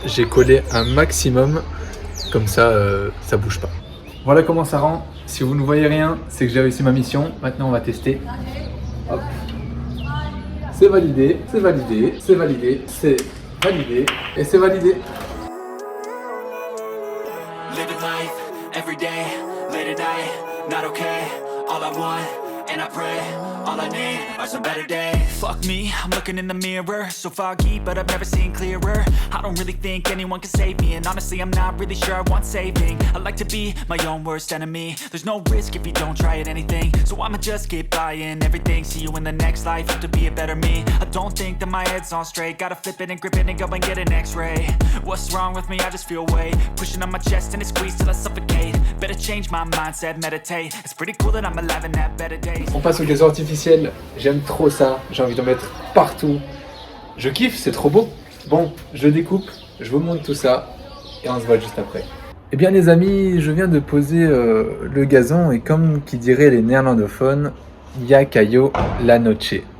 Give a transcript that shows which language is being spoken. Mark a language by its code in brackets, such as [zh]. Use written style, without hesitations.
[fr] J'ai collé un maximum. Comme ça, ça bouge pas. Voilà comment ça rend. Si vous ne voyez rien, c'est que j'ai réussi ma mission. Maintenant, on va tester. Hop. C'est validé, c'est validé, c'est validé, c'est validé et c'est validé. [en] Living life every day, late at night, not okay. All I want, and I pray, all I need are some better days. Fuck me, I'm looking in the mirror, so foggy, but I've never seen clearer. I don't really think anyone can save me, and honestly I'm not really sure I want saving. I like to be my own worst enemy. There's no risk if you don't try at anything, so I'ma just keep buying everything. See you in the next life, have to be a better me. I don't think that my head's on straight, gotta flip it and grip it and go and get an x-ray. What's wrong with me? I just feel weight pushing on my chest and it squeezes till I suffocate. Better change my mindset, meditate. It's pretty cool that I'm alive and have better days. [fr] On passe au gazon artificiel, j'aime trop ça, j'ai envie d'en mettre partout. Je kiffe, c'est trop beau. Bon, je découpe, je vous montre tout ça et on se voit juste après. Eh bien les amis, je viens de poser le gazon et comme qui diraient les néerlandophones, [es] ya cayó la noche.